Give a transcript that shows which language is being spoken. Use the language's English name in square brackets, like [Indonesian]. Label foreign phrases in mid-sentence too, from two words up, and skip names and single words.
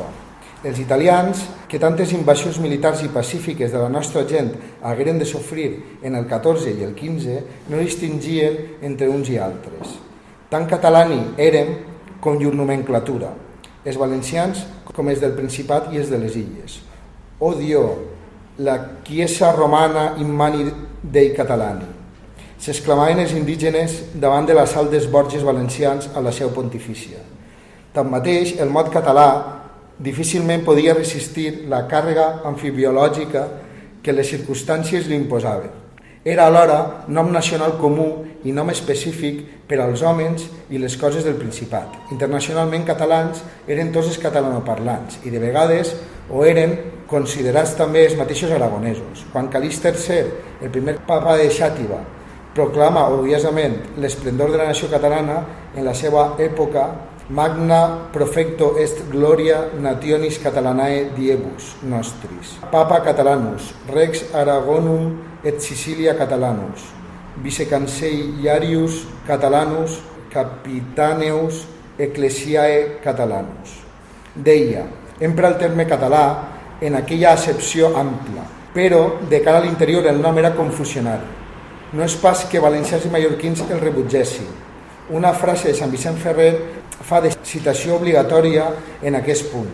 [Catalan] Els italians, que tantes invasions militars i pacífiques de la nostra gent hagueren de sofrir en el 14 i el 15, no distingien entre uns i altres. Tan catalani érem com llur nomenclatura, els valencians com els del Principat i els de les Illes. [Italian] Odio la chiesa romana in mani dei catalani. [Catalan] S'exclamaven els indígenes davant de l'assalt dels borges valencians a la seu pontifícia. Tanmateix, el mot català difícilment podia resistir la càrrega amfibiològica que les circumstàncies li imposaven. Era alhora nom nacional comú i nom específic per als homes i les coses del Principat. Internacionalment catalans eren tots els catalanoparlants i de vegades ho eren considerats també els mateixos aragonesos. Quan Calist III, el primer papa de Xàtiva, proclama orgullosament l'esplendor de la nació catalana en la seva època, [Latin] Magna profecto est gloria nationis Catalanae diebus nostris. Papa Catalanus, Rex Aragonum et Sicilia Catalanus, Vicecancellarius Catalanus, Capitaneus Ecclesiae Catalanus. [Catalan] Deia, empra el terme català en aquella accepció ampla, però de cara a l'interior el nom era confusionari. No és pas que valencians i mallorquins el rebutgessin. Una frase de Sant Vicent Ferrer fa de citació obligatòria en aquest punt.